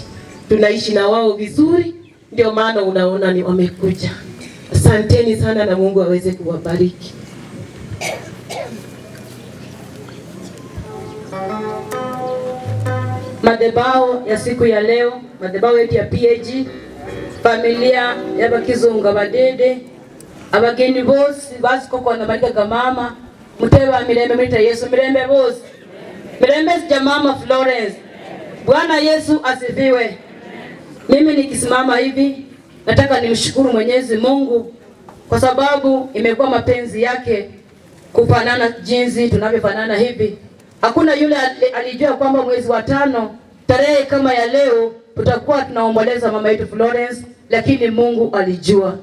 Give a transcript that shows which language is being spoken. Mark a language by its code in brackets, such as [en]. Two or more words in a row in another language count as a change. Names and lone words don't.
[sw] Tunaishi na wao vizuri, ndio maana unaona ni wamekuja. Asanteni sana na Mungu aweze kuwabariki. madhabahu ya siku ya leo, madhabahu yetu ya PAG, familia ya [luy] bakizunga badede, abageni bose bazikoko na malika ga mama, muteba mirembe mwita Yesu, mirembe bose, mirembe ya mama Florence. [sw] Bwana Yesu asifiwe. Mimi nikisimama hivi nataka nimshukuru Mwenyezi Mungu kwa sababu imekuwa mapenzi yake kufanana jinsi tunavyofanana hivi. Hakuna yule alijua kwamba mwezi wa 5 tarehe kama ya leo tutakuwa tunaomboleza mama yetu Florence, lakini Mungu alijua.